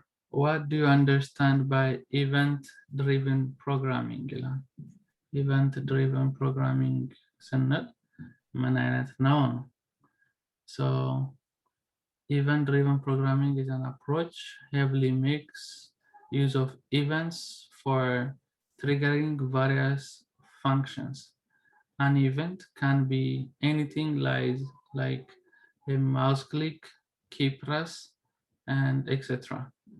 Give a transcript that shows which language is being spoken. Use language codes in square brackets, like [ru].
[en] what do you understand by event-driven programming? [am] Event-driven programming ስንል ምን አይነት ነው? [en] So event-driven programming is an approach heavily makes use of events for triggering various functions. An event can be anything like a mouse click, key press, and etc.